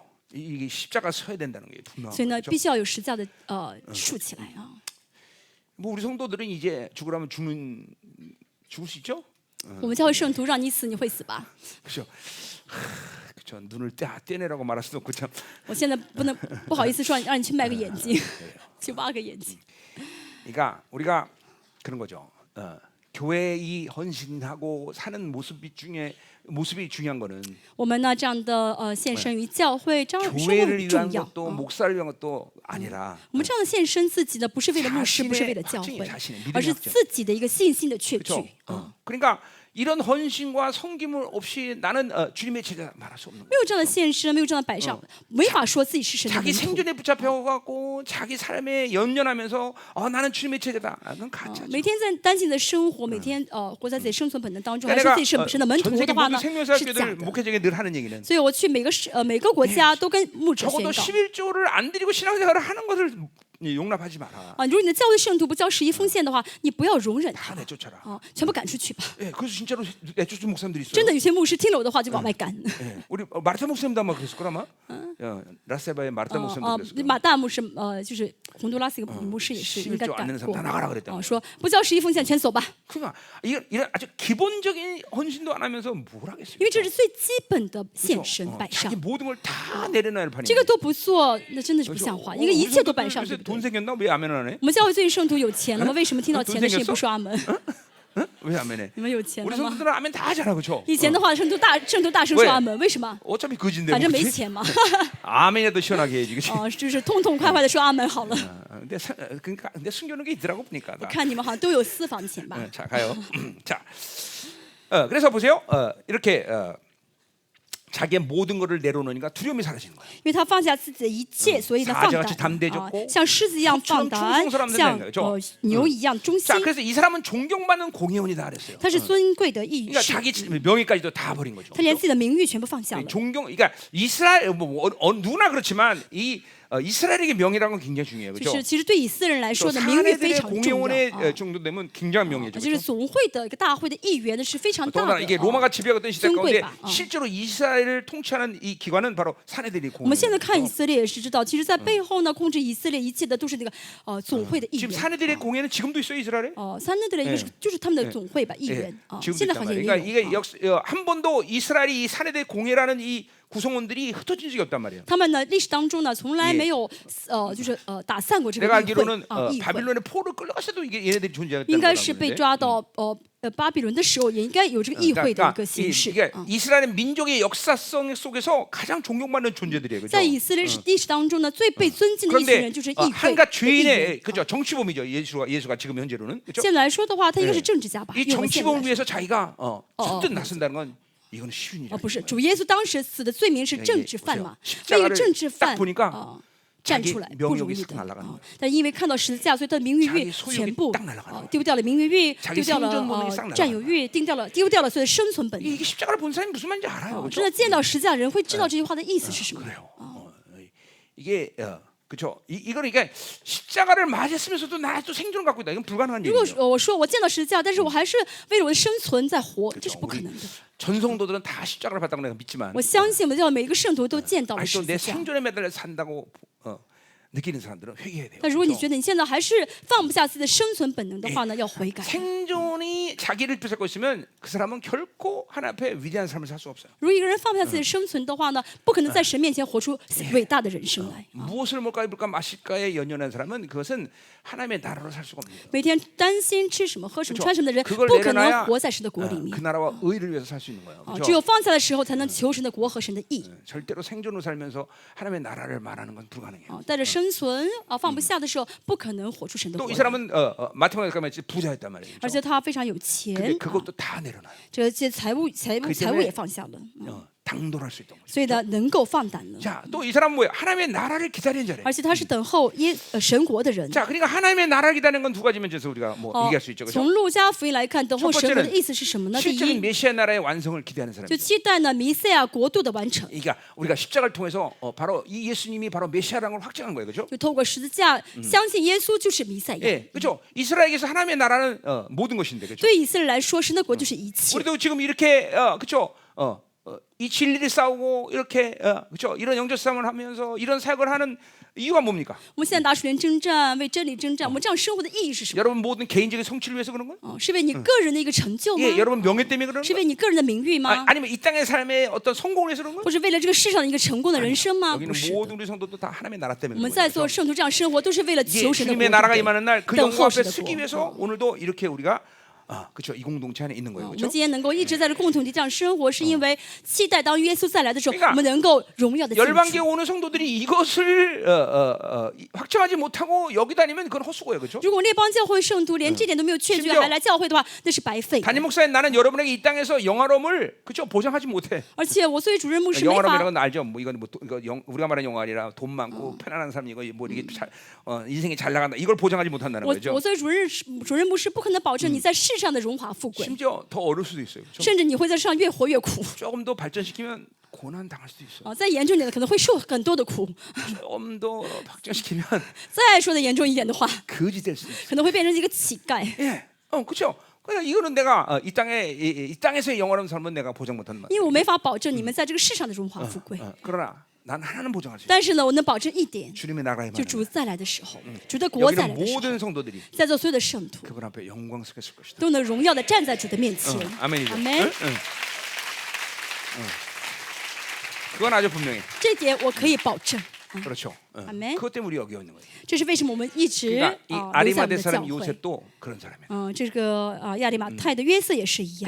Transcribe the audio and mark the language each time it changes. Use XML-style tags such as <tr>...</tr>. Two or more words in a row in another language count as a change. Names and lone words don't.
<ko>이게 십자가 서야 된다는 게 분명한</ko> <zh>所以呢，</zh> <ko>거죠.</ko> <zh>必须要有十字架的竖起来啊。</zh> <ko>뭐 우리 성도들은 이제 죽으라면 죽을 수 있죠?</ko> <zh>我们教会圣徒让你死，你会死吧？</zh> <ko>그렇죠. 그렇죠. 눈을 떼내라고 말할 수도 없고 참.</ko> <zh>我现在不好意思说让你去卖个眼睛，去挖个眼睛。</zh> <ko>그러니까 우리가 그런 거죠. 교회 이 헌신하고 사는 모습이 중요한 거는</ko> <zh>我们呢这样的献身于教会，这样生活</zh> <ko>교회를</ko> <zh>很</zh> <ko>위한</ko> <zh>重要。</zh> <ko>것도 목사를 위한 것도 아니라</ko> <zh>我们这样的献身自己呢，不是为了牧师，不是为了教</zh> <ko>자신의</ko> <zh>会</zh> <ko>자신의 믿음의</ko> <zh>而是</zh> <ko>확정.</ko> <zh>自己的一个信心的确据</zh> <ko>그렇죠.</ko> <zh>啊。</zh> <ko>그러니까 이런 헌신과 섬김을 없이 나는 주님의 제자 말할 수 없는 거예요.</ko> <zh>没有这样的献身，没有这样的摆上，没法说自己是神的</zh> <ko>자기</ko> <zh>门徒。</zh> <ko>생존에 붙잡혀갖고 자기 삶에 연연하면서 나는 주님의 제자다. 그건 가짜죠.</ko> <zh>每天在单性的生活，每天活在自己生存本能当中，还</zh> <ko>그러니까</ko> <zh>说自己是神的门徒</zh> <ko>전 세계</ko> <zh>的话</zh> <ko>모든</ko> <zh>呢，是</zh> <ko>생명사학교들</ko> <zh>假的。</zh> <ko>목회자에게 늘 하는 얘기는</ko> <zh>所以我去每个国家都跟牧者宣</zh> <ko>적어도</ko> <zh>告</zh> <ko>11조를 안 드리고 신앙생활을 하는 것을 용납하지 마라.</ko> <zh>啊，如果你的教会圣徒不交11奉献的话，你不要容忍</zh> <ko>다</ko> <zh>他</zh> <ko>내쫓아라.</ko> <zh>啊，全部赶出去吧。</zh> <ko>예, 그래서 진짜로 내쫓은 목사님들이 있어요.</ko> <zh>真的有些牧师听了我的话就往外赶。</zh> <ko>예, 우리 마르타 목사님도 아마 그랬을 거라마. 라세바의 마르타 목사님도 그랬을 거야.</ko> <zh>马大牧师就是洪都拉斯一个女牧师也是应该</zh> <ko>11조 안</ko> <zh>赶</zh> <ko>내는</ko> <zh>过</zh> <ko>사람 다 나가라 그랬단</ko> <zh>啊，</zh> <ko>말이야.</ko> <zh>说不交11奉献全走吧，</zh> <ko>그러니까 이런 아주 기본적인 헌신도 안 하면서 뭘</ko> <zh>因为</zh> <ko>하겠어요?</ko> <zh>这是最基本的献身摆上</zh> <ko>자기 。 모든 걸 다 내려놔야 판이.</ko> <zh>这个都不做，那真的是不像话。一个一切都摆上，对不</zh> <ko>돈</ko> <zh>对？</zh> <ko>생겼나? 왜 아멘 안 해?</ko> <zh>我们教会最近圣徒有钱了吗？为什么听到钱的事情不说阿门？</zh> <ko>응? 왜 아멘 해?</ko> <zh>你们有钱</zh> <ko>우리</ko> <zh>了吗？</zh> <ko>성도들은 아멘 다 하잖아, 그렇죠?</ko> <zh>以前的话，圣徒大声说阿门，为什么？</zh> <ko>어차피 거진데</ko> <zh>反正</zh> <ko>뭐</ko> <zh>没</zh> <ko>그치?</ko> <zh>钱嘛。</zh> <ko>아멘이라도 시원하게 해야지, 그렇지?</ko> <zh>哦，就是痛痛快快的说阿门好了。</zh> <ko>근데 숨겨놓은 게 있더라고 보니까. 我看你们好像都有私房钱吧？ 자 가요. 자, 그래서 보세요. 이렇게 자기의 모든 것을 내려놓으니까 두려움이 사라지는 거예요.</ko> <zh>因为他放下自己的一切，所以呢放</zh> <ko>사자같이</ko> <zh>胆</zh> <ko>담대해졌고</ko> <zh>像狮子一样放</zh> <ko>소처럼</ko> <zh>胆，</zh> <ko>충성스러운</ko> <zh>像</zh> <ko>사람들이죠.</ko> <zh>牛一样忠心</zh> <ko>자, 。 그래서 이 사람은 존경받는 공회원이다 그랬어요.</ko> <zh>他是尊贵的义</zh> <ko>그러니까</ko> <zh>士，</zh> <ko>자기 명예까지도 다 버린 거죠.</ko> <zh>他连自己的名誉全部放下了。</zh> <ko>존경, 그러니까 이스라엘 누구나 그렇지만 이 이스라엘에게 명예라는 건 굉장히 중요해요,</ko> <zh>就</zh> <ko>그렇죠?</ko> <zh>是其实对以色列人来</zh> <ko>또</ko> <zh>说呢，名誉非</zh> <ko>사내들의</ko> <zh>常重要</zh> <ko>공회원의</ko> <zh>啊。</zh> <ko>정도 되면 굉장한 명예죠.</ko> <zh>就是</zh> <ko>그렇죠?</ko> <zh>总会的一个大会的议员呢是非常大</zh> <ko>더군다나</ko> <zh>的。</zh> <ko>이게 로마가 지배하던 시대 가운데</ko> <zh>尊贵吧,</zh> <ko>실제로 이스라엘을 통치하는 이 기관은 바로 사내들이</ko> <zh>我们现在看以</zh> <ko>공회예요.</ko> <zh>色列也是知道，其实，在背后呢，控制以色列一切的都是那个总会的议</zh> <ko>지금</ko> <zh>员。</zh> <ko>사내들의 공회는 지금도 있어요, 이스라엘에?</ko> <zh>三内的人就是他们的总会吧，议</zh> <ko>예,</ko> <zh>员啊，</zh> <ko>지금도</ko> <zh>现在</zh> <ko>있단</ko> <zh>好像</zh> <ko>말이에요.</ko> <zh>也</zh> <ko>그러니까</ko> <zh>有</zh> <ko>이게 한 번도 이스라엘이 이 사내들 공회라는 이 구성원들이 흩어진 적이 없단 말이에요.</ko> <zh>他们呢历史当中呢从来没有就是打散过这个</zh> <ko>내가</ko> <zh>议会</zh> <ko>알기로는</ko> <zh>议会，</zh> <ko>바빌론의 포로 끌려갔을 때도 이게 얘네들이 존재했다는</ko> <zh>应该</zh> <ko>거라고</ko> <zh>是被</zh> <ko>그러는데.</ko> <zh>抓到巴比伦的时候，也应该有这个议会的一个形式。</zh> <ko>이게 이스라엘 민족의 역사성 속에서 가장 존경받는 존재들이에요. 그죠?</ko> <zh>在以色列历史当中呢，最被尊敬的一群</zh> <ko>그런데</ko> <zh>人就是议会</zh> <ko>한갓</ko> <zh>的议员</zh> <ko>죄인의 그죠? 정치범이죠. 예수가 지금 현재로는 그죠?</ko> <zh>现在来说的话，他应该是政治家吧？</zh> <ko>이</ko> <zh>因为我们现在来</zh> <ko>정치범을</ko> <zh>说</zh> <ko>위해서 자기가 죽든 나선다는 건 이거는 쉬운 일이</ko> <zh>不是，主耶稣当时死的罪名是政治犯嘛？为了政治犯</zh> <ko>보니까</ko> <zh>站出来不容易</zh> <ko>명예욕이</ko> <zh>的</zh> <ko>싹 날아가는</ko> <zh>但因为看到十字架，所以他的名誉欲</zh> <ko>자기 소욕이</ko> <zh>全部</zh> <ko>딱 날아가는 거야.</ko> <zh>丢掉了名誉欲，</zh> <ko>자기</ko> <zh>丢掉了</zh> <ko>생존본능이 싹</ko> <zh>占有欲，丢掉了所有的生存本能。</zh> <ko>이게 십자가를 본 사람이 무슨 말인지 알아요.</ko> <zh>真</zh> <ko>그죠?</ko> <zh>的见到十字架的人会知道这句话的意思是什么。</zh> <ko>그래요. 이게 그렇죠. 이거는 그러니까 십자가를 맞았으면서도 나 또 생존을 갖고 있다. 이건 불가능한</ko> <zh>如果</zh> <ko>일이에요.</ko> <zh>我说我见到十字架，但是我还是为了我的生存在活，这是不可能的。</zh> <ko>전성도들은 다 십자가를 받다고 내가 믿지만</ko> <zh>我相信我们教每一个圣徒都见到了</zh> <ko>아직도</ko> <zh>十</zh> <ko>내</ko> <zh>字架。</zh> <ko>생존에 매달려 산다고 느끼는 사람들은 회개해야 돼요.</ko> <zh>但如果你</zh> <ko>그렇죠?</ko> <zh>觉得你现在还是放不下自己的生存本能的话呢，要悔改。</zh> <ko>생존이 자기를 뺏고 있으면 그 사람은 결코 하나님 앞에 위대한 삶을 살 수 없어요.</ko> <zh>如果一个人放不下自己的生存的话呢，不可能在神面前活出伟大的人生来。</zh> <ko>무엇을 먹을까 입을까 마실까에 연연한 사람은 그것은 하나님의 나라로 살 수가 없는 거예요.</ko> <zh>每天担心吃什么、喝什么、</zh> <ko>그렇죠?</ko> <zh>穿什么的人，</zh> <ko>그걸</ko> <zh>不可</zh> <ko>내려놔야</ko> <zh>能活在神的国里</zh> <ko>그</ko> <zh>面。</zh> <ko>나라와 의를 위해서 살 수 있는 거예요.</ko> <zh>只</zh> <ko>그렇죠?</ko> <zh>有放下的时候，才能求神的国和神的义。</zh> <ko>절대로 생존으로 살면서 하나님의 나라를 말하는 건 불가능해요.</ko> <zh>带着生存放不下的时候，不可能活出神的</zh> <ko>또</ko> <zh>国</zh> <ko>이</ko> <zh>来。</zh> <ko>사람은 마태복음에 가면 부자였단 말이에요.</ko> <zh>而</zh> <ko>그렇죠?</ko> <zh>且他非常有钱，</zh> <ko>근데 그것도 다 내려놔요.</ko> <zh>这些财务</zh> <ko>때문에</ko> <zh>也放下了，</zh> <ko>당돌할 수 있던 거죠.</ko> <zh>所以呢，能够放胆了。</zh> <ko>자, 또 이 사람은 뭐예요? 하나님의 나라를 기다리는 자래요.</ko> <zh>而且他是等候神国的人。</zh> <ko>자, 그러니까 하나님의 나라를 기다리는 건 두 가지 면에서 우리가 뭐 얘기할 수 있죠. 그렇죠?</ko> <zh>从路加福音来看，等候</zh> <ko>첫</ko> <zh>神国的</zh> <ko>번째는</ko> <zh>意思是什么呢？第</zh> <ko>실제로</ko> <zh>一，</zh> <ko>메시아 나라의 완성을 기대하는</ko> <zh>就</zh> <ko>사람이죠.</ko> <zh>期待呢弥赛亚国度的完成，</zh> <ko>그러니까 우리가 십자가를 통해서 바로 이 예수님이 바로 메시아라는 걸 확증한 거예요. 그렇죠?</ko> <zh>就透过十字架相信耶稣就是弥赛亚。</zh> <ko>예, 그렇죠. 이스라엘에게서 하나님의 나라는 모든 것인데, 그렇죠?</ko> <zh>对以色列来说，神的国就是一切。</zh> <ko>우리도 지금 이렇게 그렇죠? 이 진리를 싸우고 이렇게 그렇죠? 이런 영적 싸움을 하면서 이런 사역을 하는 이유가 뭡니까?</ko> <zh>我们现在打属灵征战，为真理征战，我们这样生活的意义是什么？</zh> <ko>여러분 모든 개인적인 성취를 위해서 그런 거예요?</ko> <zh>是为你个人的一个成就吗？</zh> <ko>예, 여러분 명예 때문에 그런</ko> <zh>是</zh> <ko>거예요?</ko> <zh>为你个人的名誉吗？</zh> <ko>아니면 이 땅의 삶의 어떤 성공을 위해서 그런 거예요?</ko> <zh>或是为了这个世上的一个成功的人生吗？</zh> <ko>여기는</ko> <zh>不是的。</zh> <ko>모든 우리 성도도 다 하나님의 나라</ko> <zh>我</zh> <ko>때문에</ko> <zh>们</zh> <ko>그런</ko> <zh>在</zh> <ko>거예요.</ko> <zh>做圣徒这样生活，都是为了</zh> <ko>예,</ko> <zh>求神的国</zh> <ko>주님의 나라가</ko> <zh>度，</zh> <ko>임하는 날 그</ko> <zh>等</zh> <ko>영광</ko> <zh>候</zh> <ko>앞에</ko> <zh>神的</zh> <ko>서기</ko> <zh>国。</zh> <ko>위해서 오늘도 이렇게 우리가 그렇죠? 이 공동체 안에 있는 거예요.</ko> <zh>我们</zh> <ko>그렇죠?</ko> <zh>今天能够一直在这共同体这样生活，是因为期待当耶稣再来的时候，</zh> <ko>그러니까</ko> <zh>我们能够荣耀的进</zh> <ko>열방계</ko> <zh>去。</zh> <ko>오는 성도들이 이것을 확정하지 못하고 여기 다니면 그건 헛수고예요. 그렇죠?</ko> <zh>如果列邦教会圣徒连这点都没有确据，</zh> <ko>심지어</ko> <zh>还来教会的话，那是白费的。</zh> <ko>담임 목사인 나는 여러분에게 이 땅에서 영화로움을 그렇죠? 보장하지 못해.</ko> <zh>而且我作为主任牧师，没</zh> <ko>영화로움이라는</ko> <zh>法</zh> <ko>건 알죠? 뭐 이건 뭐 이거 우리가 말하는 영화 아니라 돈 많고 편안한 삶 이거 뭐 이게 인생이 잘 나간다. 이걸 보장하지 못한다는</ko> <zh>我</zh> <ko>거죠.</ko> <zh>我作为主任牧师，不可能保证你在世上的荣华富贵，</zh> <ko>심지어 더 어려울 수도 있어요. 그렇죠?</ko> <zh>甚至你会在世上越活越苦。</zh> <ko>조금 더 발전시키면 고난 당할 수도 있어요.</ko> <zh>再严重一点的，可能会受很多的苦。</zh> <ko>조금 더 발전시키면</ko> <zh>再说的严重一点的话，</zh> <ko>거지 될 수도 있어요.</ko> <zh>可能会变成一个乞丐。</zh> <ko>예, 그렇죠. 그러니까 이거는 내가 이 땅에서의 영화로운 삶은 내가 보장 못한다.</ko> <zh>因为我没法保证你们在这个世上的荣华富贵，</zh> <ko>그러나 난 하나는 보장할 수 있어.</ko> <zh>但是呢，我能保证一点，</zh> <ko>주님의 나라에</ko> <zh>就</zh> <ko>만</ko> <zh>主再来的时候，主的国再来</zh> <ko>여기는</ko> <zh>的时候，</zh> <ko>모든 성도들이</ko> <zh>在座所有的圣徒</zh> <ko>그분 앞에 영광스럽게 쓸 것이다.</ko> <zh>都能荣耀的站在主的面前。</zh> <ko>아멘이죠.</ko> <zh>阿门。</zh> <ko>그건 아주 분명해.</ko> <zh>这点我可以保证。</zh> <ko>그렇죠. 아멘. 그것 때문에 우리 여기 있는 거예요.</ko> <zh>这是为什么我们一直</zh> <ko>그러니까 이</ko> <zh>留在我们</zh> <ko>아리마대</ko> <zh>的教</zh> <ko>사람</ko> <zh>会。</zh> <ko>요셉도 그런 사람이야.</ko> <zh>这个亚利马太的约瑟也是一样。</zh>